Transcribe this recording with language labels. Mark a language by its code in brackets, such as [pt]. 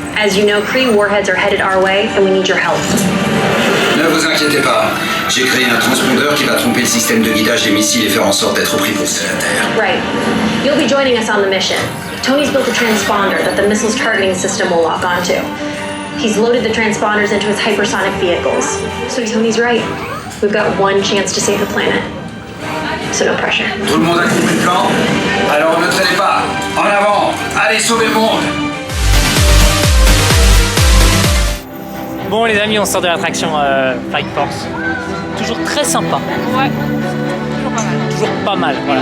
[en] As you know, Kree warheads are headed our way, and we need your help. [fr] Ne vous inquiétez pas. J'ai créé un transpondeur qui va tromper le système de guidage des missiles et faire en sorte d'être pris pour ce la Terre. [en] Right. You'll be joining us on the mission. Tony's built a transponder that the missile's targeting system will lock onto. He's loaded the transponders into his hypersonic vehicles. So Tony's right. We've got one chance to save the planet. So no pressure. [fr] Tout le monde a compris le plan? Alors ne traînez pas. En avant. Allez sauver le monde. Bon les amis, on sort de l'attraction Flight Force. Toujours très sympa. Ouais, toujours pas mal. Toujours pas mal. Voilà.